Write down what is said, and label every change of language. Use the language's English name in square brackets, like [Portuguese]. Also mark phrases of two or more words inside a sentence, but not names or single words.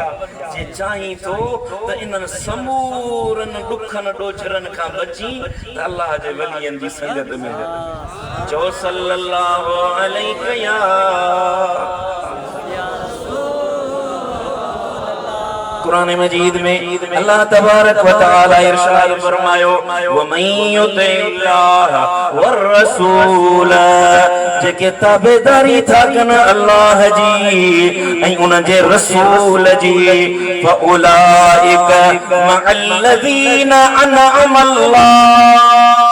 [Sindhi] जे चाहीं थो त इन्हनि समूरनि ॾुखनि ॾोझरनि खां बची त अल्लाह जे वलियनि जी संगत में चओ [Arabic] صلى الله عليه [Sindhi] या कुरान मजीद में [Arabic] الله تبارك وتعالى [Sindhi] इरशाद फरमायो [Arabic] ومن يطع الله والرسول, [Sindhi] जेके ताबेदारी था कन अल्लाह जी ऐं उन जे रसूल जी, [Arabic] فأولئك مع الذين أنعم الله.